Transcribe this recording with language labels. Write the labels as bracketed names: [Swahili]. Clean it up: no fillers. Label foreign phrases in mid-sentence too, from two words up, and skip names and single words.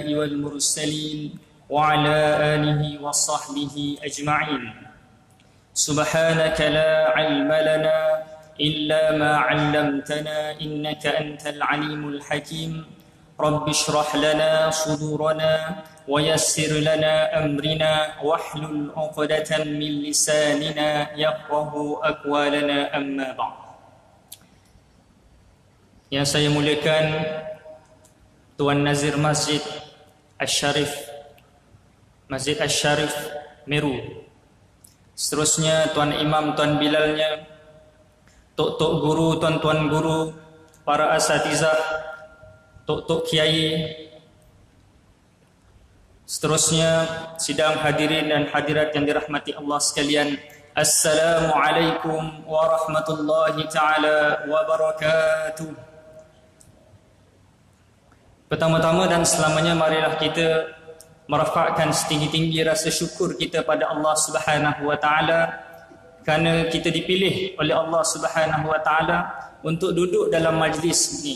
[Arabic] والمرسلين وعلى آله وصحبه أجمعين سبحانك لا علم لنا إلا ما علمتنا إنك أنت العليم الحكيم رب اشرح لنا صدورنا ويسر لنا أمرنا واحلل عقدة من لساننا يفقه أقوالنا أما بعد. [Malay] Yang saya muliakan Tuan Nazir Masjid Asy-Syarif Masjid Asy-Syarif Meru, seterusnya Tuan Imam, Tuan Bilalnya, tok-tok guru, tuan-tuan guru, para asatizah, tok-tok kiai, seterusnya sidang hadirin dan hadirat yang dirahmati Allah sekalian. [Arabic] السلام عليكم ورحمة الله تعالى وبركاته. [Malay] Pertama-tama dan selamanya marilah kita merafakkan setinggi-tinggi rasa syukur kita pada [Arabic] الله سبحانه و تعالى [Malay] kerana kita dipilih oleh [Arabic] الله سبحانه و تعالى [Malay] untuk duduk dalam majlis ini.